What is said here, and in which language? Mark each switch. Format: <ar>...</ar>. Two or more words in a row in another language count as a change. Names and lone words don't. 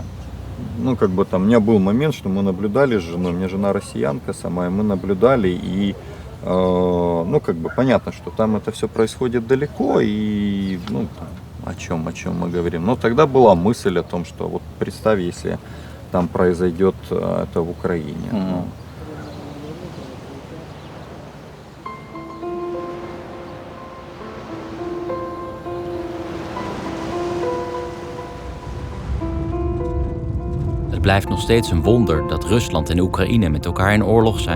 <ru>ну, как бы там, у меня был момент, что мы наблюдали с женой, у меня жена россиянка сама, и мы наблюдали, и, ну, как бы понятно, что там это все происходит далеко, и, ну, там, о чем мы говорим. Но тогда была мысль о том, что вот представь, если там произойдет это в Украине. Ну,</ru> <nl>Het blijft nog steeds een wonder dat Rusland en Oekraïne met elkaar in oorlog zijn.</nl>